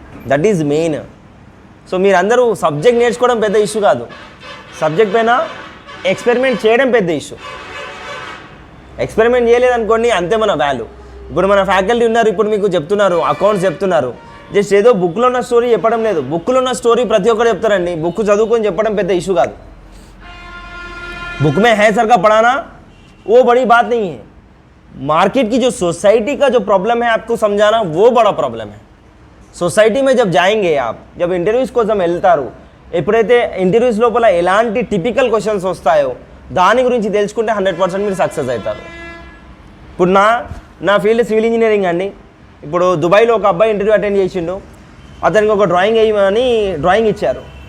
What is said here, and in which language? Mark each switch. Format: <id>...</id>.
<en>That is main.</en> <te>So మీరందరూ subject నేర్చుకోవడం పెద్ద ఇష్యూ కాదు, సబ్జెక్ట్ పైన ఎక్స్పెరిమెంట్ చేయడం పెద్ద ఇష్యూ. ఎక్స్పెరిమెంట్ చేయలేదనుకోండి అంతే మన వాల్యూ. ఇప్పుడు మన ఫ్యాకల్టీ ఉన్నారు, ఇప్పుడు మీకు చెప్తున్నారు, అకౌంట్స్ చెప్తున్నారు, జస్ట్ ఏదో బుక్లో ఉన్న స్టోరీ చెప్పడం లేదు. బుక్లో ఉన్న స్టోరీ ప్రతి ఒక్కరు చెప్తారండి, బుక్ చదువుకొని చెప్పడం పెద్ద ఇష్యూ కాదు.</te> <hi>बुक में है सर का पढ़ाना वो बड़ी बात नहीं है, मार्केट की जो सोसाइटी का जो प्रॉब्लम है आपको समझाना वो बड़ा प्रॉब्लम है.</hi> <te>సొసైటీ</te> <hi>में जब जाएंगे आप, जब</hi> <te>ఇంటర్వ్యూస్ కోసం వెళ్తారు, ఎప్పుడైతే ఇంటర్వ్యూస్ లోపల ఎలాంటి టిపికల్ క్వశ్చన్స్ వస్తాయో దాని గురించి తెలుసుకుంటే 100% మీరు సక్సెస్ అవుతారు. ఇప్పుడు నా ఫీల్డ్ సివిల్ ఇంజనీరింగ్ అండి. ఇప్పుడు దుబాయ్లో ఒక అబ్బాయి ఇంటర్వ్యూ అటెండ్ చేసిండు, అతనికి ఒక డ్రాయింగ్ వేయమని డ్రాయింగ్ ఇచ్చారు.</te>